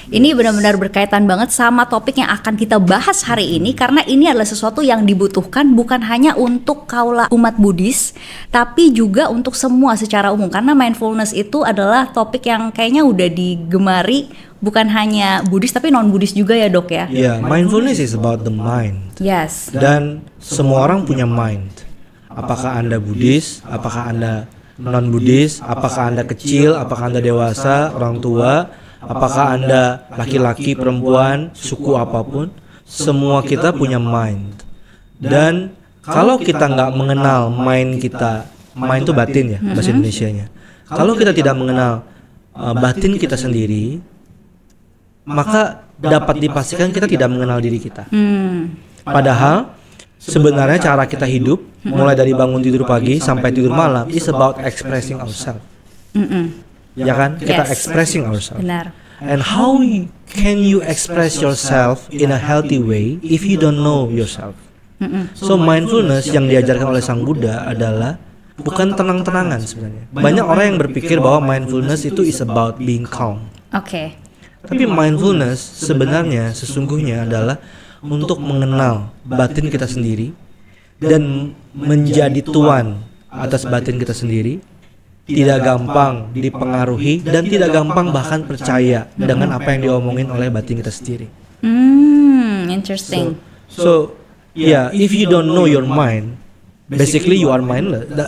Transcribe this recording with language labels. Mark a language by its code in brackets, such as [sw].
[id] Ini benar-benar berkaitan banget sama topik yang akan kita bahas hari ini, karena ini adalah sesuatu yang dibutuhkan bukan hanya untuk kaula umat Buddhis, tapi juga untuk semua secara umum. Karena mindfulness itu adalah topik yang kayaknya udah digemari bukan hanya Buddhis tapi non-Buddhis juga ya, Dok ya. [en] Yeah, mindfulness is about the mind. Yes. [id] Dan semua orang punya mind. Apakah Anda Buddhis, apakah Anda non-Buddhis, apakah Anda kecil, apakah Anda dewasa, orang tua, apakah Anda laki-laki, perempuan, suku apapun, semua kita punya mind. Dan kalau kita nggak mengenal mind kita, mind itu batin ya bahasa Indonesianya. Kalau kita tidak mengenal batin kita sendiri, maka dapat dipastikan kita tidak mengenal diri kita. Padahal sebenarnya cara kita hidup, mulai dari bangun tidur pagi sampai tidur malam, [en] is about expressing ourselves. [id] Ya kan? Kita [en] expressing ourselves. [id] Benar. [en] And how can you express yourself in a healthy way if you don't know yourself? [id] So mindfulness yang diajarkan oleh Sang Buddha adalah bukan tenang-tenangan sebenarnya. Banyak orang yang berpikir bahwa mindfulness itu [en] is about being calm. [id] Oke. Tapi mindfulness sebenarnya sesungguhnya adalah untuk mengenal batin kita sendiri dan menjadi tuan atas batin kita sendiri. Tidak gampang dipengaruhi dan tidak gampang bahkan percaya dengan apa yang diomongin oleh batin kita sendiri. [en] Interesting. So yeah, if you don't know your mind, basically you are mindless.